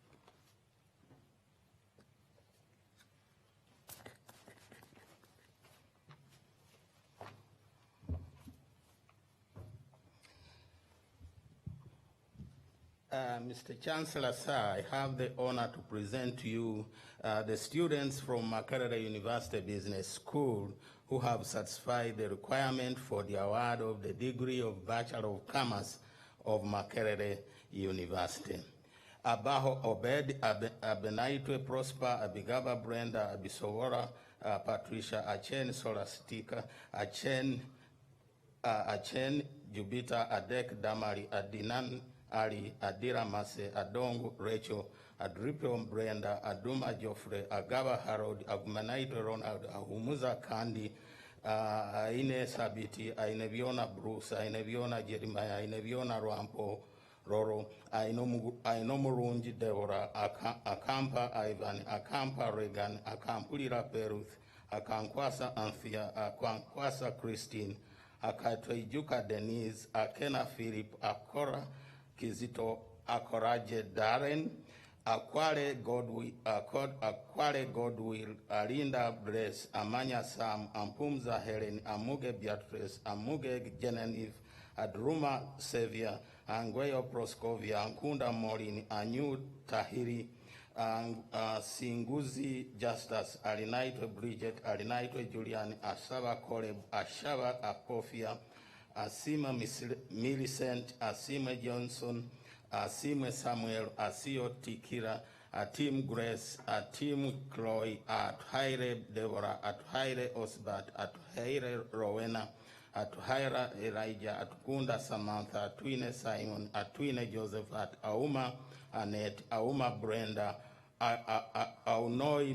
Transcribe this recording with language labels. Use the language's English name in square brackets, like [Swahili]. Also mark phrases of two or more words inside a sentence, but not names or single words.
[English] Mr. Chancellor, sir, I have the honor to present to you the students from Makerere University Business School who have satisfied the requirement for the award of the degree of Bachelor of Commerce of Makerere University. Abaho Obed, Abenaitwe Prosper, Abigaba Brenda, Abisowora, Patricia, Achen Solastika, Achen Jubita, Adek Damari, Adinan Ali, Adira Mase, Adongo Rachel, Adripo Brenda, Aduma Joffrey, Agaba Harold, Agumanaito Ronald, Ahumuza Kandi, Aine Sabiti, Aineviona Bruce, Aineviona Jeremiah, Aineviona Rampo, Roro, Ainomurunji Deborah, Akampa Ivan, Akampa Regan, Akampulira Peruth, Akankwasa Anthea, Akankwasa Christine, Akatwejuka Denise, Akena Philip, Akora Kizito, Akoraje Darren, Akware Godwill, Alinda Bless, Amanya Sam, Ampumza Helen, Amuge Beatrice, Amuge Genevieve, Adruma Sevia, Angweyo Proscovia, Ankunda Morin, Anyu Tahiri, Singuzi Justus, Alinaitwe Bridget, Alinaitwe Julian, Asaba Koreb, Ashaba Apofia, Asima Millicent, Asima Johnson, Asima Samuel, Asio Tikira, Atim Grace, Atim Chloe, Athaire Deborah, Athaire Osbat, Athaire Rowena, Athaira Elijah, Atkunda Samantha, Atwine Simon, Atwine Joseph, Auma Annette, Auma Brenda, Aunoi